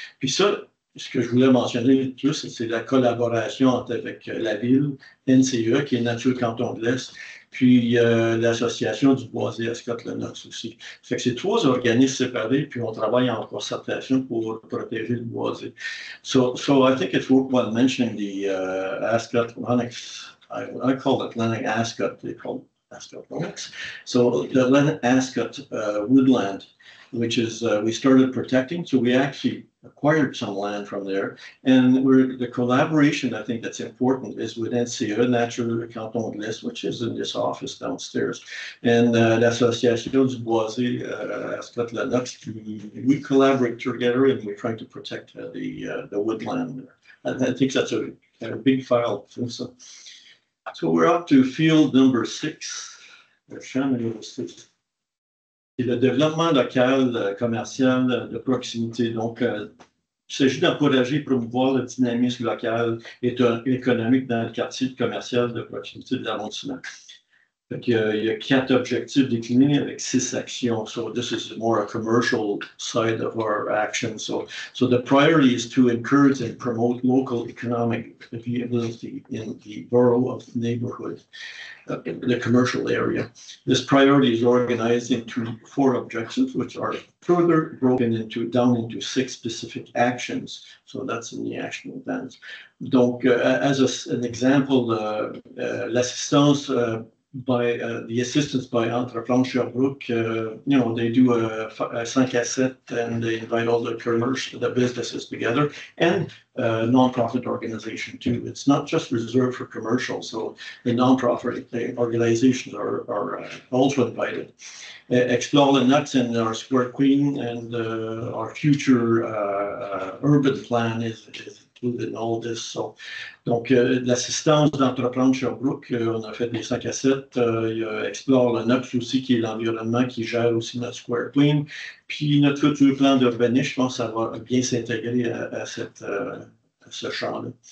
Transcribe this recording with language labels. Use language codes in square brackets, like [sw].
[fr] Puis ça, ce que je voulais mentionner de plus, c'est la collaboration avec la ville, NCE, qui est Nature Canton de l'Est, puis l'association du boisé à Scott-Lennox aussi. Ça fait que c'est 3 organismes séparés, puis on travaille en concertation pour protéger le boisé. [en] So I think it's worthwhile mentioning the Ascot Lennox. I call it Lennox Ascot. They call it Ascot Lennox. So the Lennox Ascot woodland, which is we started protecting. So we actually acquired some land from there. And the collaboration, I think that's important, is with NCE, Nature Canton de l'Est, which is in this office downstairs. And l'Association du Boisé à Scott-Lennox, we collaborate together and we're trying to protect the woodland. And I think that's a big file. So we're up to field number 6, [fr] champ numéro 6. Et le développement local, commercial, de proximité. Donc, il s'agit d'encourager et promouvoir le dynamisme local et économique dans le quartier commercial de proximité de l'arrondissement. Il y a 4 objectifs déclinés avec 6 actions. [en] So this is more a commercial side of our action. So the priority is to encourage and promote local economic viability in the borough of the neighborhood, the commercial area. This priority is organized into 4 objectives, which are further broken down into 6 specific actions. So that's in the action plans. Donc, as an example, l'assistance by the assistance by Entrepreneur Sherbrooke, they do a 5 à 7 and they invite all the commercial, the businesses together, and non-profit organization too. It's not just reserved for commercial, so the non-profit organizations are also invited. Explore Lennox and our Square Queen, and our future urban plan is included in all this. [fr] So, donc, l'assistance d'Entrepreneur Sherbrooke, on a fait des 5 à 7. Il y a Explore Lennox aussi, qui est l'environnement qui gère aussi notre Square Queen. Puis notre futur plan d'urbanisme, je pense que ça va bien s'intégrer à ce champ-là.